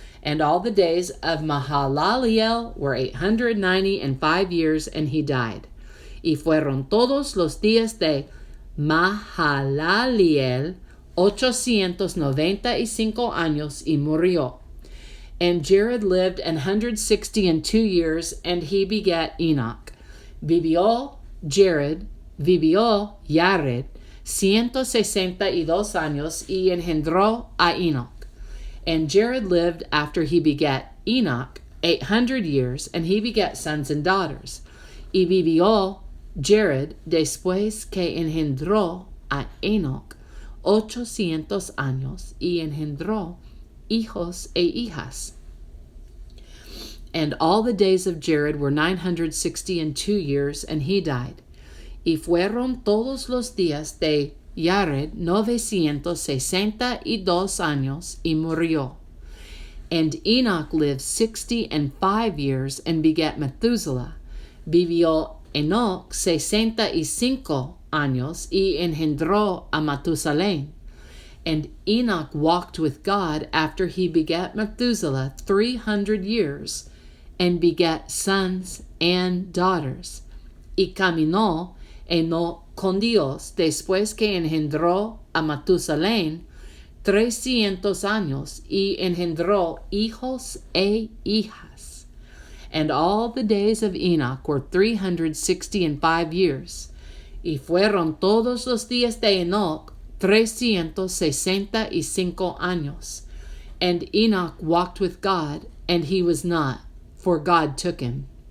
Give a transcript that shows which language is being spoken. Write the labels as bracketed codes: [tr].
[en] And all the days of Mahalaleel were 895 years, and he died. [es] Y fueron todos los días de Mahalaleel 895 años, y murió. [en] And Jared lived 162 years, and he begat Enoch. [es] Vivió Yared 162 años, y engendró a Enoch. [en] And Jared lived after he begat Enoch 800 years, and he begat sons and daughters. [es] Y vivió Jared después que engendró a Enoch 800 años, y engendró hijos e hijas. [en] And all the days of Jared were 962 years, and he died. [es] Y fueron todos los días de Jared 962 años, y murió. [en] And Enoch lived 65 years, and begat Methuselah. [es] Vivió Enoch 65 años, y engendró a Matusalén. [en] And Enoch walked with God after he begat Methuselah 300 years, and begat sons and daughters. [es] Y caminó Enoch con Dios después que engendró a Matusalén 300 años, y engendró hijos e hijas. [en] And all the days of Enoch were 365 years. [es] Y fueron todos los días de Enoch 365 años. [en] And Enoch walked with God, and he was not, for God took him.